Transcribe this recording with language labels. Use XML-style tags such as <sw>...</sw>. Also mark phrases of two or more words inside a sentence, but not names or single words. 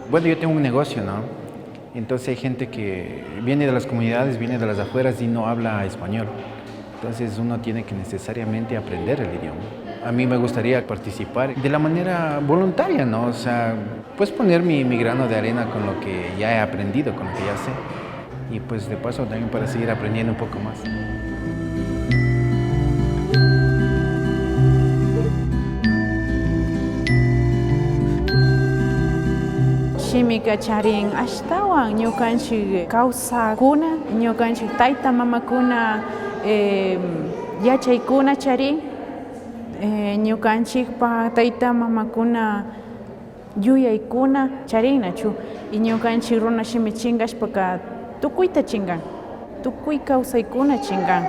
<es>Bueno, yo tengo un negocio, ¿no? Entonces hay gente que viene de las comunidades, viene de las afueras y no habla español. Entonces uno tiene que necesariamente aprender el idioma. A mí me gustaría participar de la manera voluntaria, ¿no? O sea, pues poner mi grano de arena con lo que ya he aprendido, con lo que ya sé. Y pues de paso también para seguir aprendiendo un poco más.</es> <qu>Shimika charin ashtawan ñukanchik kawsakuna, ñukanchik tayta mamakuna yachaykuna charin, ñukanchikpa tayta mamakuna yuyaykuna charinnachu, y ñukanchik runa shimi chinkashpaka tukuyta chinkan, tukuy kawsaykuna chinkan.</qu>